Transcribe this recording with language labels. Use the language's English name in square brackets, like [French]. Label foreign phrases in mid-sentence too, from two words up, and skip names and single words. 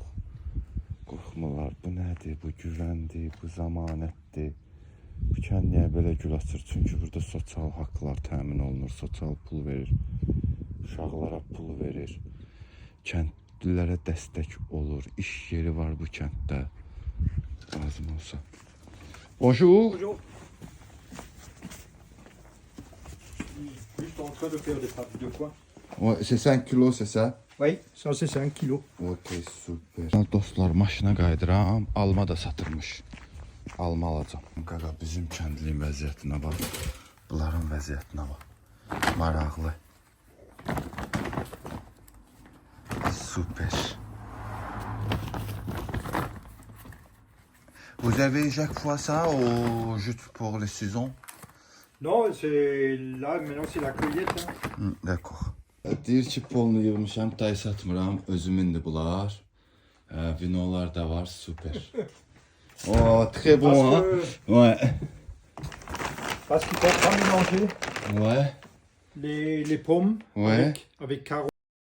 [Azerbaijani] Qorxmurlar, bu nədir, bu güvəndir, bu zamanətdir. Bu kənd niyə belə gül açır? Çünki burada sosial haqqlar təmin olunur, sosial pul verir. Uşaqlara pul verir. Kəndlilərə dəstək olur, iş yeri var bu kənddə. Lazım olsa. [French] Bonjour. Bonjour. Juste en train de faire des pâtes de foin. Ouais, c'est 5 kilos, c'est ça? Oui, ça c'est 5 kilos. Ok, super. [Azerbaijani] Dostlar, maşına qayıdıram, alma da satırmış. Alma alacağım. Qaqa, bizim kəndliyin vəziyyətinə bax. Bunların vəziyyətinə bax. Maraqlı. Super. [French] Vous avez chaque fois ça ou juste pour les saisons? Non, c'est là, maintenant c'est la cueillette. Hein. D'accord. [Azerbaijani] Deyir ki, polunu yığmışam, tay satmıram, özümündür bunlar. Vinolar da var, [French] super. Oh, très bon, hein? Ouais. Parce qu'il faut pas mélanger Ouais. les pommes Ouais. avec carottes.